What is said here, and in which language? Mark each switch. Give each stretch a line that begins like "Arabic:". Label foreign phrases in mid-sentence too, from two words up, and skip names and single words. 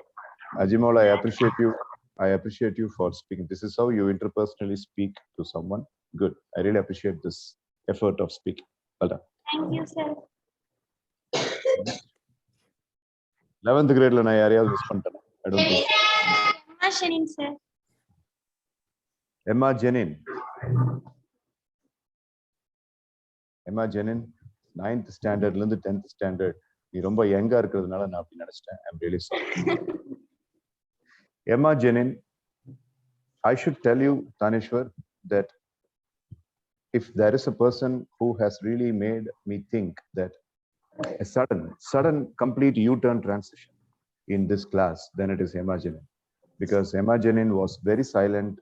English: Ajimol, I appreciate you. I appreciate you for speaking. This is how you interpersonally speak to someone. Good. I really appreciate this effort of speaking. Well done. Thank you, sir.
Tamil: 11th grade ல நா யாரையது miss பண்ணிட்டேன்.
English: I don't think. Emma Shenin, sir. Emma Jenin. Emma Jenin,
Tamil: 9th standard la irundhu 10th standard. நீ ரொம்ப யங்கா இருக்கிறதுனால நான் அப்படி நினைச்சிட்டேன்.
English: I'm really sorry. Emma Jenin, I should tell you, Tanishwar, that if there is a person who has really made me think that a sudden complete U-turn transition, in this class, then it is Emma Janin, because Emma Janin was very silent.